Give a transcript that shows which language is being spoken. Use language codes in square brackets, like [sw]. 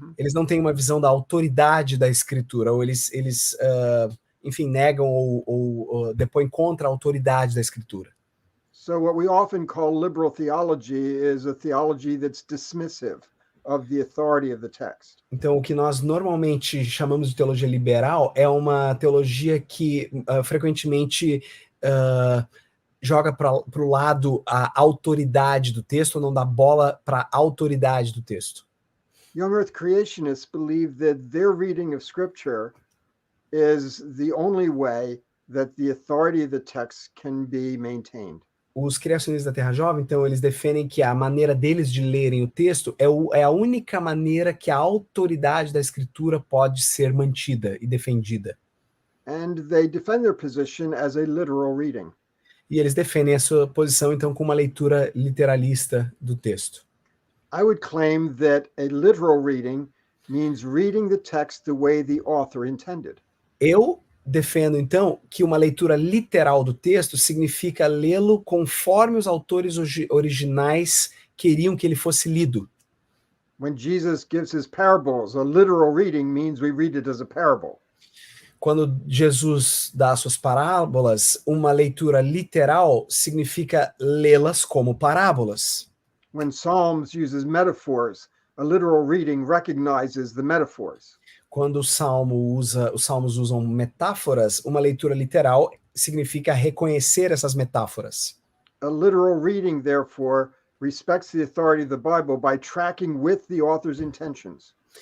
[pt] Eles não têm uma visão da autoridade da Escritura, ou eles enfim, negam ou depõem contra a autoridade da Escritura. [en] So what we often call liberal theology is a theology that's dismissive of the authority of the text. [pt] Então, o que nós normalmente chamamos de teologia liberal é uma teologia que frequentemente joga para o lado a autoridade do texto, ou não dá bola para a autoridade do texto. [en] Young Earth creationists believe that their reading of Scripture is the only way that the authority of the text can be maintained. [pt] Os criacionistas da Terra Jovem, então, eles defendem que a maneira deles de lerem o texto é a única maneira que a autoridade da Escritura pode ser mantida e defendida. [en] And they defend their position as a literal reading. [pt] E eles defendem a sua posição, então, com uma leitura literalista do texto. [en] I would claim that a literal reading means reading the text the way the author intended. [pt] Eu defendo, então, que uma leitura literal do texto significa lê-lo conforme os autores originais queriam que ele fosse lido. [en] When Jesus gives his parables, a literal reading means we read it as a parable. [pt] Quando Jesus dá as suas parábolas, uma leitura literal significa lê-las como parábolas. [en] When Psalms uses metaphors, a literal reading recognizes the metaphors. [pt] Quando os salmos usam metáforas, uma leitura literal significa reconhecer essas metáforas. [en] A literal reading, therefore, respects the authority of the Bible by tracking with the author's intentions.